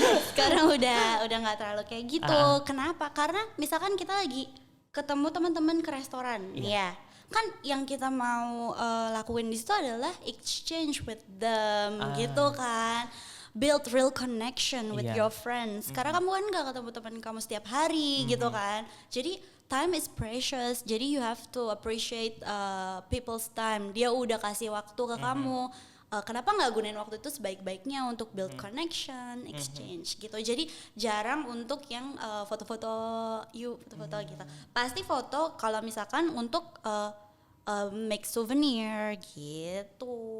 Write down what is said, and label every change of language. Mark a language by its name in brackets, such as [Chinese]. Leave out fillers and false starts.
[Indonesian] Sekarang udah nggak terlalu kayak gitu. Kenapa? Karena misalkan kita lagi ketemu teman-teman ke restoran, ya. Kan yang kita mau lakuin di situ adalah [English] exchange with them, [Indonesian] gitu kan. [English] Build real connection with your friends. [Indonesian] Karena kamu kan gak ketemu teman kamu setiap hari, gitu kan. [English] Jadi time is precious. Jadi you have to appreciate people's time. [Indonesian] Dia udah kasih waktu ke kamu. Kenapa nggak gunain waktu itu sebaik-baiknya untuk build connection, exchange gitu. Jadi jarang untuk yang foto-foto gitu. Pasti foto kalau misalkan untuk make souvenir gitu.